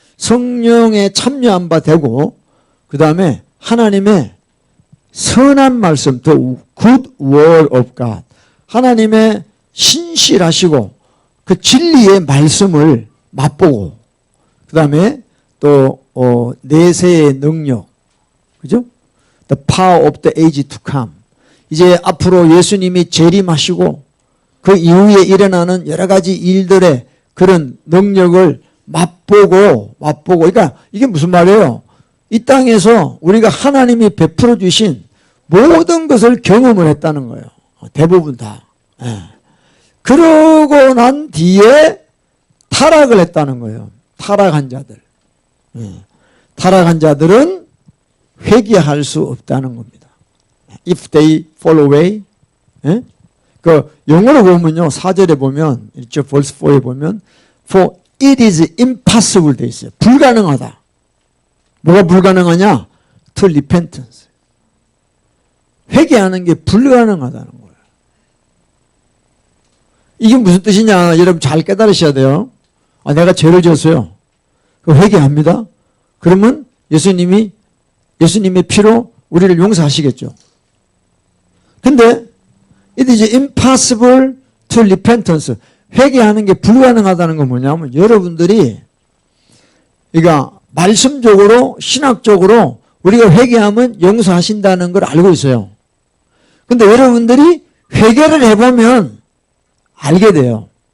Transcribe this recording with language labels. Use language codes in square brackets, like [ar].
[ko] 성령에 참여한 바 되고 그 다음에 하나님의 선한 말씀, [en] the good word of God, [ko] 하나님의 신실하시고 그 진리의 말씀을 맛보고 그 다음에 또 내세의 능력, 그죠? [en] The power of the age to come. [ko] 이제 앞으로 예수님이 재림하시고 그 이후에 일어나는 여러 가지 일들의 그런 능력을 맛보고 그러니까 이게 무슨 말이에요? 이 땅에서 우리가 하나님이 베풀어 주신 모든 것을 경험을 했다는 거예요. 대부분 다. 예. 그러고 난 뒤에 타락을 했다는 거예요. 타락한 자들. 예. 타락한 자들은 회개할 수 없다는 겁니다. [en] If they fall away. [ko] 예? 그 영어로 보면요. 4절에 보면 1절 verse 4에 보면 [en] for it is impossible [ko] 돼 있어요. 불가능하다. 뭐가 불가능하냐? [en] To repentance. [ko] 회개하는 게 불가능하다는 거예요. 이게 무슨 뜻이냐? 여러분 잘 깨달으셔야 돼요. 내가 죄를 지었어요. 회개합니다. 그러면 예수님의 피로 우리를 용서하시겠죠. 근데 [en] it is impossible to repentance. [ko] 회개하는 게 불가능하다는 건 뭐냐면 여러분들이 그러니까 말씀적으로 신학적으로 우리가 회개하면 용서하신다는 걸 알고 있어요. 근데 여러분들이 회개를 해보면 알게 돼요.